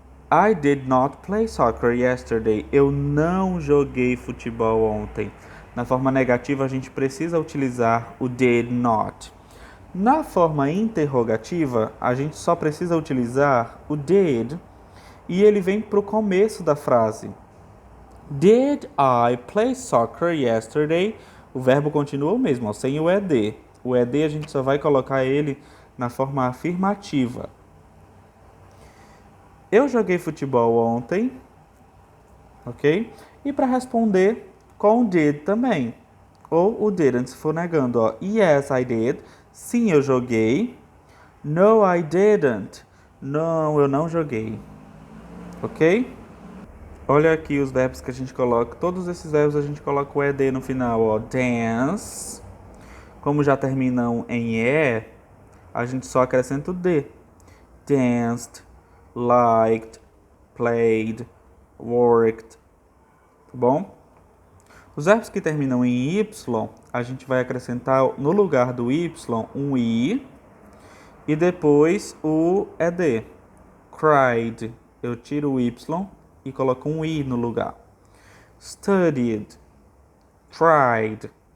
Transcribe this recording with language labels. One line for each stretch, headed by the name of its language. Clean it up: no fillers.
English: I did not play soccer yesterday.
Portuguese: Eu não joguei futebol ontem. Na forma negativa, a gente precisa utilizar o did not. Na forma interrogativa, a gente só precisa utilizar o did e ele vem para o começo da frase.
English: Did I play soccer yesterday?
Portuguese: O verbo continua o mesmo, ó, sem o ed. O ed a gente só vai colocar ele na forma afirmativa. Eu joguei futebol ontem, ok? E para responder com did também. Ou o didn't, se for negando, ó.
English: Yes, I did.
Portuguese: Sim, eu joguei.
English: No, I didn't.
Portuguese: Não, eu não joguei. Ok? Olha aqui os verbos que a gente coloca. Todos esses verbos a gente coloca o ed no final, ó. Dance. Como já terminam em e, a gente só acrescenta o d.
English: Danced, liked, played, worked.
Portuguese: Tá bom? Os verbos que terminam em y, a gente vai acrescentar no lugar do y um i e depois o ed. Cried, eu tiro o y e coloco um i no lugar.
English: Studied, tried.